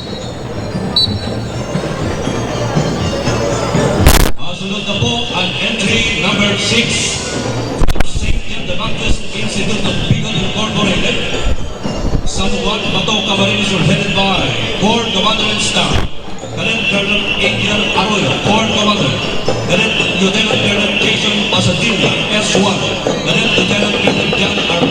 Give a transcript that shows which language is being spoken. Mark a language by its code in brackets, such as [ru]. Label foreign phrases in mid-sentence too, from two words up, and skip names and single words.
[bik] Sunod na po ang [en] entry number 6 from St. John the Baptist Institute of Bicol Incorporated, San Juan, Bato, Camarines Sur, headed by Corps Commander and Staff, Cadet Colonel Adrian Arroyo, Corps Commander, Cadet Lieutenant Colonel Jason Pasadilla, S1, Cadet Lieutenant Colonel John R.B.